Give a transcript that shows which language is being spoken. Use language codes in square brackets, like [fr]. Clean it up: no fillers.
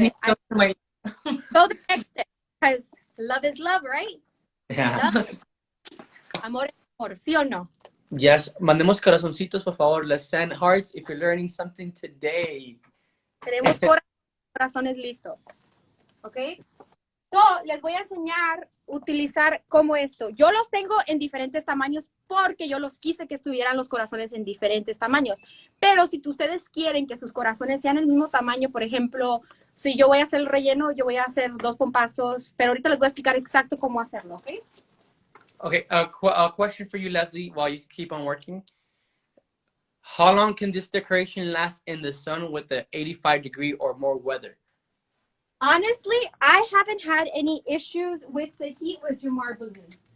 [en] need to go to my. Go the next step, because love is love, right? Yeah. [es] Love. Amor es amor, ¿sí o no? Yes. Mandemos corazoncitos, por favor. [en] Let's send hearts if you're learning something today. [es] Tenemos corazones listos. ¿Ok? So, les voy a enseñar a utilizar como esto. Yo los tengo en diferentes tamaños porque yo los quise que estuvieran los corazones en diferentes tamaños. Pero si ustedes quieren que sus corazones sean el mismo tamaño, por ejemplo, si yo voy a hacer el relleno, yo voy a hacer 2 pompazos, pero ahorita les voy a explicar exacto cómo hacerlo, ¿ok? [en] Okay, a question for you, Leslie, while you keep on working. How long can this decoration last in the sun with the 85-degree or more weather? Honestly, I haven't had any issues with the heat with Jamar balloons.